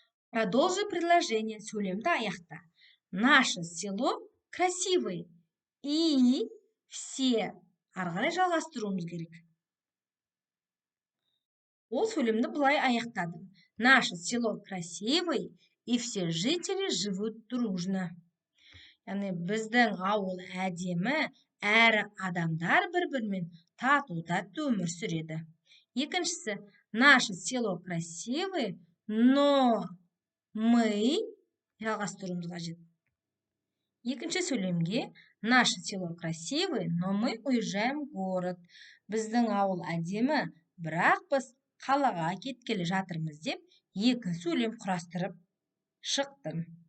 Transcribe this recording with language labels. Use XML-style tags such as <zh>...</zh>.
<ru>Продолжи предложение.</ru> <kk>Сөйлемді аяқта.</kk> <ru>Наше село красивое. И все.</ru> <kk>Ары қарай жалғастыруымыз керек. Ол сөйлемді былай аяқтадым.</kk> <ru>Наше село красивое, и все жители живут дружно.</ru> <kk>Яғни біздің ауыл әдемі, әрі адамдар бір-бірімен тату-тәтті өмір сүреді. Екіншісі,</kk> <ru>наше село красивое, но мы</ru> <kk>жалғастыруымыз қажет. Екінші сөйлемге</kk> <ru>наше село красивое, но мы уезжаем в город.</ru> <kk>Біздің ауыл әдемі, бірақ біз қалаға кеткелі жатырмыз деп екі сөйлем құрастырып шықтым.</kk>